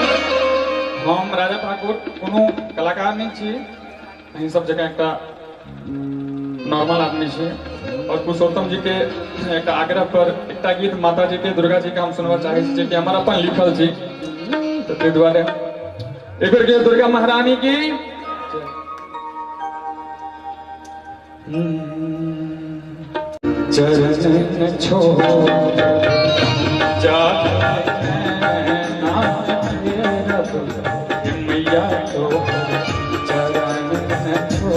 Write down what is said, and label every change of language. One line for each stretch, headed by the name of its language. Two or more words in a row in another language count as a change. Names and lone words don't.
Maithili: हम राजा ठाकुर कोनो कलाकार नहीं छी, अहीं सब जगह एकटा नॉर्मल आदमी छी। और पुरुषोत्तम जी के एक आग्रह पर एकटा गीत माता जी के दुर्गा जी के हम सुनबा चाहे छी, जे हमर अपन लिखल छी। तो ताहि दुआरे एक बेर के दुर्गा महारानी की चरण छोड़ जा मैया तो चरण